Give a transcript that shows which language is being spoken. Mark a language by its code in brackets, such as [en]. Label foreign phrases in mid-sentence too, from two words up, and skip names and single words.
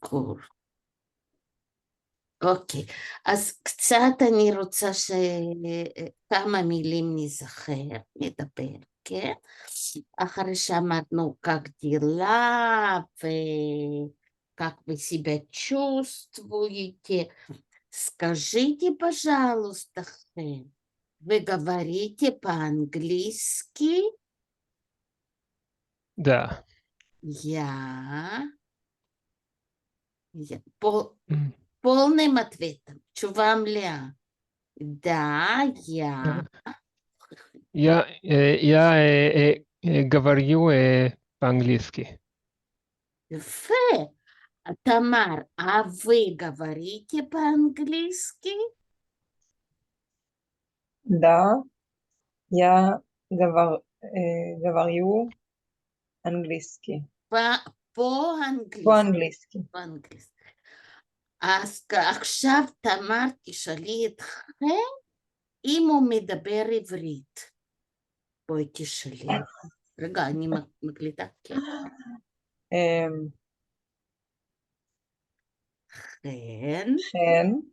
[he] ברור. אוקיי, אז קצת אני רוצה שכמה מילים נדבר, כן? אחרי שאמרנו [ru] как дела как вы себя чувствуете, скажите, пожалуйста, вы говорите по-английски? Да. полным ответом, [he] תשובה מלאה. [ru] Да, Я говорю по-английски. [he] יפה. תמר, [ru] а вы говорите по-английски? Да, я говорю английский. по-английски. по-английски. по-английски. [he] אז עכשיו תמר תשאלי את חן אם הוא מדבר עברית. בואי תשאלי. רגע, אני מקליטה, כן. חן.